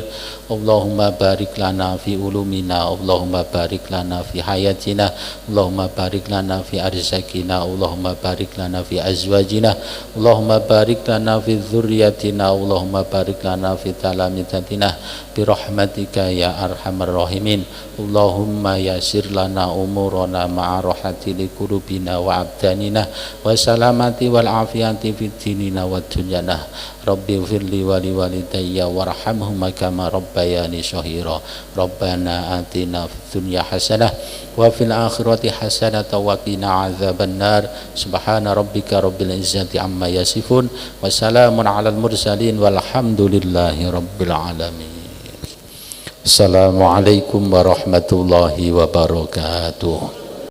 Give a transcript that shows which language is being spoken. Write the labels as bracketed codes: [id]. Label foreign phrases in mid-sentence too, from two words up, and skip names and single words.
[ar] اللهم بارك لنا في علومنا، اللهم بارك لنا في حياتنا، اللهم بارك لنا في أرزاقنا، اللهم بارك لنا في أزواجنا، اللهم بارك لنا في ذرياتنا، اللهم بارك لنا في تلامذتنا برحمتك يا أرحم الراحمين. اللهم يسر لنا أمورنا مع راحة لقلوبنا وأبداننا وسلامة والعافية في ديننا ودنيانا. رب اغفر لي ولوالدي وارحمهما كما ربياني صغيرا. ربنا آتنا في الدنيا حسنة وفي الآخرة حسنة وقنا عذاب النار. سبحان ربك رب العزة عما يصفون وسلام على المرسلين والحمد لله رب العالمين. السلام عليكم ورحمة الله وبركاته.